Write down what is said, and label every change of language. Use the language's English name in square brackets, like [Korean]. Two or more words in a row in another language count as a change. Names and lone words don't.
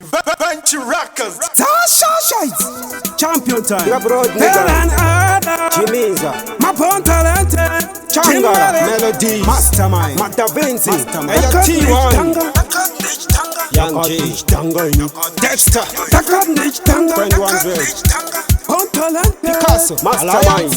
[English] Banchi Rockers. Tasha Shites. Champion time. Big up road, nigga. Hell and Ada. Chimiza. Mapon Talente. Changara. Kimberly. Melodies. Mastermind. Matt Da Vinci. Mastermind. Hey, yo, Takat T one. Nich Tanga. Young G. Tanga, you. Dexter. Takat Nich Tanga. Twenty-one Veil. Pon Talente. Picasso. Mastermind.